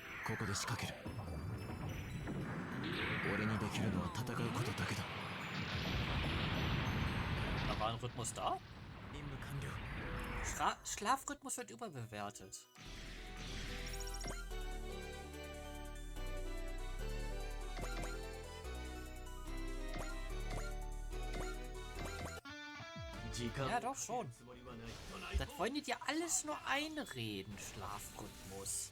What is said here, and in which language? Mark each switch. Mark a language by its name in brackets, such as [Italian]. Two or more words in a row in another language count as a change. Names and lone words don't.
[Japanese] ここで仕掛ける。俺にできるのは戦うことだけだ。 [German] Da war ein Rhythmus da? [Japanese] 任務完了。 [German] Schlafrhythmus wird überbewertet. Ja, doch schon. Das wollen die dir alles nur einreden, Schlafrhythmus.